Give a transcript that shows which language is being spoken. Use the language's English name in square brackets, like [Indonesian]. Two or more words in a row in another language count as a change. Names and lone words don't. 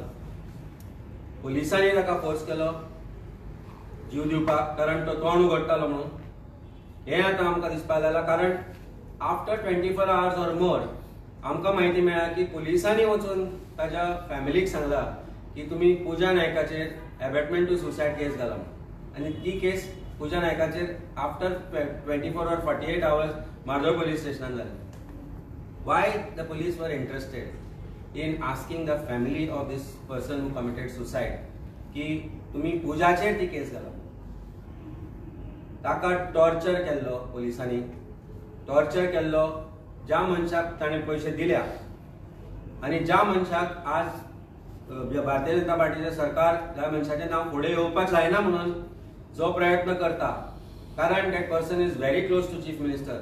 [Konkani] पुलिसांनी ताका फोर्स केलो जीव दिवपाक, कारण तो तोंड उगडटालो म्हणून. हें आतां आमकां दिसपाक लागलां, कारण [English] after 24 hours or more [Konkani] आमकां म्हायती मेळ्ळा की पुलिसांनी वचून ताच्या फॅमिलीक सांगला की तुमी पुजा नायकाचेर [English] abetment to suicide case [Konkani] घाला म्हणून. आनी ती केस पुजा नायकाचेर [English] after 24 or 48 hours [Konkani] मार्दोळ पुलीस स्टेशनान जाली. [English] Why the police were interested in asking the family of this person who committed suicide [Konkani] की तुम्ही पुजाचेर ती केस घाला. ताका टॉर्चर केल्लो पुलिसांनी, टॉर्चर केल्लो ज्या मनशाक ताणें पयशे दिल्या आनी ज्या मनशाक आज भारतीय जनता पार्टीचे सरकार ज्या मनशाचें नांव फुडें येवपाक जायना म्हणून जो प्रयत्न करता, कारण [English] that person is very close to Chief Minister.